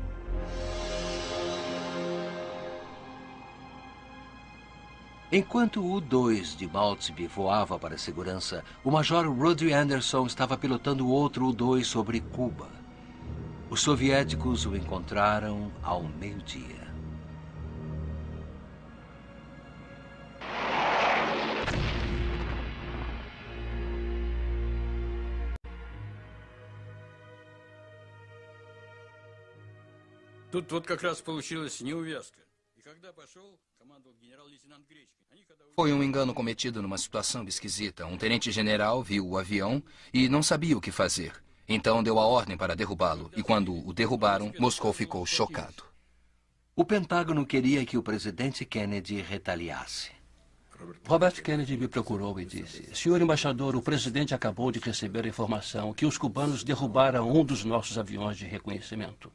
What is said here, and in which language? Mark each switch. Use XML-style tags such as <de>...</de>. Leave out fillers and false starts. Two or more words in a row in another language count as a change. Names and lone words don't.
<pt>Enquanto o U-2 de Maltsby voava para a segurança, o Major Rudy Anderson estava pilotando outro U-2 sobre Cuba. Os soviéticos o encontraram ao meio-dia.</pt> <ru>Тут вот как раз получилась неувязка. И когда пошел, командовал генерал-лейтенант Гречко.</ru> <pt>Foi um engano cometido numa situação esquisita. Um tenente-general viu o avião e não sabia o que fazer. Então deu a ordem para derrubá-lo. E quando o derrubaram, Moscou ficou chocado. O Pentágono queria que o presidente Kennedy retaliasse. Robert Kennedy me procurou e disse, senhor embaixador, o presidente acabou de receber a informação que os cubanos derrubaram um dos nossos aviões de reconhecimento.</pt>